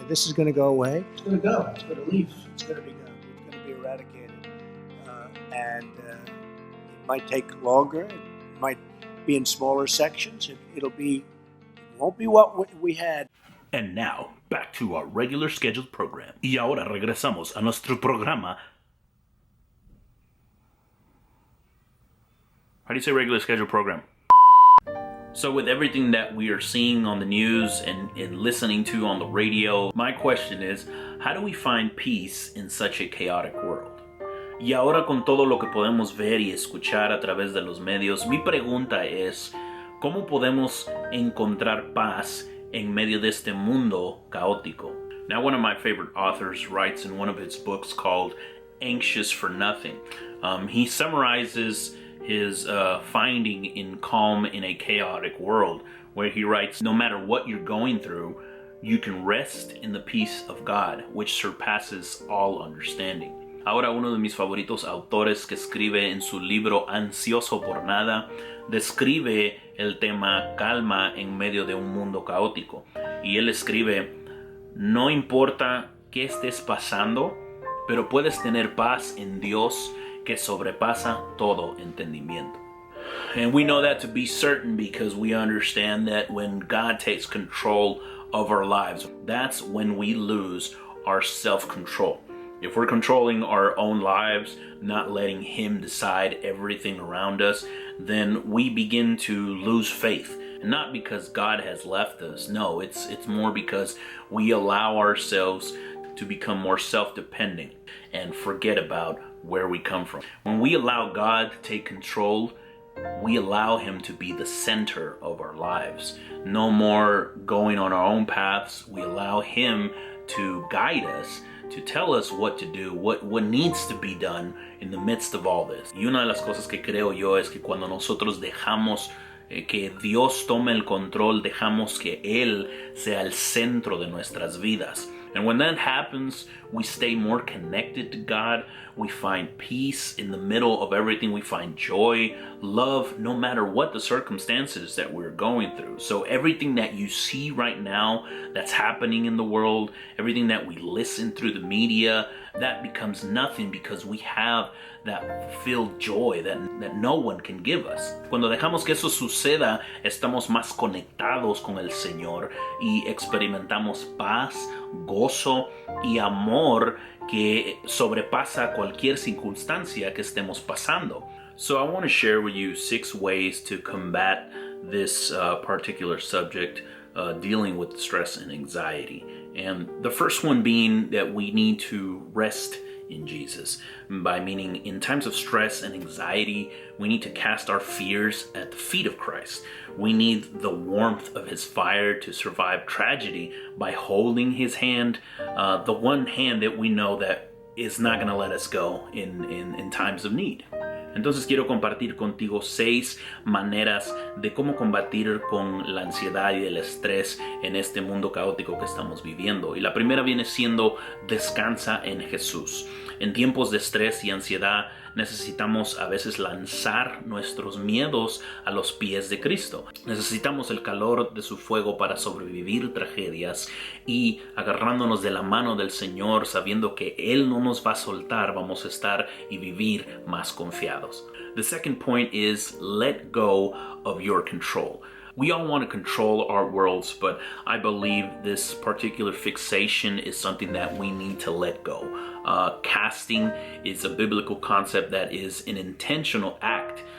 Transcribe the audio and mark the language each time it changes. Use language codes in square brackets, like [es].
[en] This is going to go away. It's going to go. It's going to leave. It's going to be gone. It's going to be eradicated. And it might take longer. It might be in smaller sections. It won't be what we had. And now, back to our regular scheduled program. [es] Y ahora regresamos a nuestro programa. [en] How do you say regular scheduled program? So with everything that we are seeing on the news and listening to on the radio, my question is, how do we find peace in such a chaotic world? [es] Y ahora con todo lo que podemos ver y escuchar a través de los medios, mi pregunta es, ¿cómo podemos encontrar paz en medio de este mundo caótico? [en] Now, one of my favorite authors writes in one of his books called Anxious for Nothing. He summarizes his finding in calm in a chaotic world, where he writes, no matter what you're going through, you can rest in the peace of God, which surpasses all understanding. [es] Ahora, uno de mis favoritos autores que escribe en su libro Ansioso por Nada, describe el tema calma en medio de un mundo caótico. Y él escribe, no importa qué estés pasando, pero puedes tener paz en Dios que sobrepasa todo entendimiento. [en] And we know that to be certain because we understand that when God takes control of our lives, that's when we lose our self-control. If we're controlling our own lives, not letting Him decide everything around us, then we begin to lose faith. And not because God has left us. No, it's more because we allow ourselves to become more self-dependent and forget about where we come from. When we allow God to take control, we allow Him to be the center of our lives. No more going on our own paths. We allow Him to guide us, to tell us what to do, what needs to be done in the midst of all this. [es] Y una de las cosas que creo yo es que cuando nosotros dejamos que Dios tome el control, dejamos que Él sea el centro de nuestras vidas. [en] And when that happens, we stay more connected to God. We find peace in the middle of everything. We find joy, love, no matter what the circumstances that we're going through. So everything that you see right now that's happening in the world, everything that we listen through the media, that becomes nothing because we have that fulfilled joy that no one can give us. [es] Cuando dejamos que eso suceda, estamos más conectados con el Señor y experimentamos paz, gozo y amor que sobrepasa cualquier circunstancia que estemos pasando. [en] So I want to share with you 6 ways to combat this particular subject, dealing with stress and anxiety. And the first one being that we need to rest in Jesus. By meaning, in times of stress and anxiety, we need to cast our fears at the feet of Christ. We need the warmth of His fire to survive tragedy by holding His hand, the one hand that we know that is not going to let us go in times of need. [es] Entonces quiero compartir contigo 6 maneras de cómo combatir con la ansiedad y el estrés en este mundo caótico que estamos viviendo. Y la primera viene siendo descansa en Jesús. En tiempos de estrés y ansiedad necesitamos a veces lanzar nuestros miedos a los pies de Cristo. Necesitamos el calor de su fuego para sobrevivir tragedias y agarrándonos de la mano del Señor, sabiendo que Él no nos va a soltar, vamos a estar y vivir más confiados. [en] The second point is let go of your control. We all want to control our worlds, but I believe this particular fixation is something that we need to let go. Casting is a biblical concept that is an intentional act